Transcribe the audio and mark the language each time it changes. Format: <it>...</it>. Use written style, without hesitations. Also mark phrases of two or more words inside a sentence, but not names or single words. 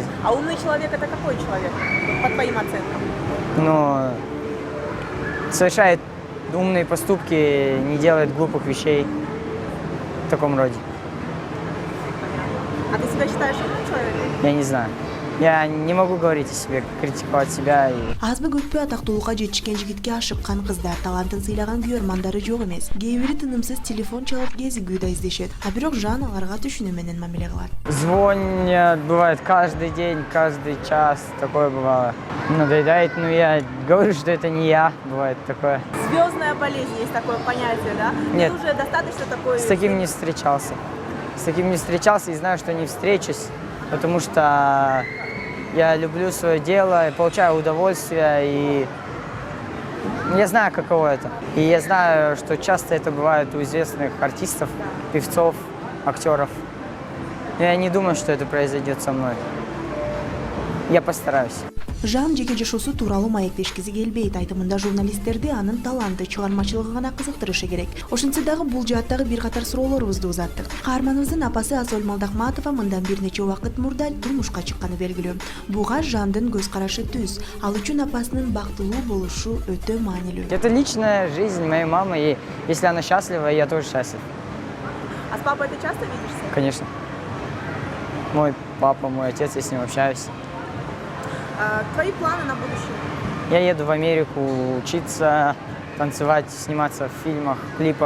<ru>А умный человек это какой человек, по твоим оценкам? Но совершает умные поступки, не делает глупых вещей в таком роде. А ты себя считаешь умным человеком? Я не знаю. Я не могу говорить о себе, критиковать себя.</ru> <ky>Азбы көппө атактуулукка жетишкен жигитке ашыккан кыздар, талантын сыйлаган күйөрмандары жок эмес. Кээ бири тынымсыз телефон чалып кезигүүдө издешет. А бирок Жан аларга түшүнүү менен мамиле кылат.</ky> <ru>Звонят, бывает каждый день, каждый час, такое бывало. Надоедает, но я говорю, что это не я, бывает такое. Звездная болезнь, есть такое понятие, да? Нет. Ты уже достаточно такой... С таким не встречался. С таким не встречался и знаю, что не встречусь, потому что я люблю свое дело, получаю удовольствие, и я знаю, каково это. И я знаю, что часто это бывает у известных артистов, певцов, актеров. Я не думаю, что это произойдет со мной. Я постараюсь.</ru> <ky>Жан жеке жашоосу тууралуу маектешкиси келбейт. Айтымында журналисттерди анын таланты, чыгармачылыгы гана кызыктырышы керек. Ошентсе дагы бул жааттагы бир катар суроолорубузду узаттык. Каарманыбыздын апасы Асоль Малдахматова мындан бир нече убакыт мурда турмушка чыкканы белгилүү. Буга Жандын көз карашы түз. Ал үчүн апасынын бактылуу болушу өтө маанилүү.</ky> <ru>Это личная жизнь моей мамы, и если она счастлива, я тоже счастлив. А с папой ты часто видишься? Конечно. Мой папа, мой отец, я с ним общаюсь. Твои планы на будущее? Я еду в Америку учиться, танцевать, сниматься в фильмах, клипах.</ru>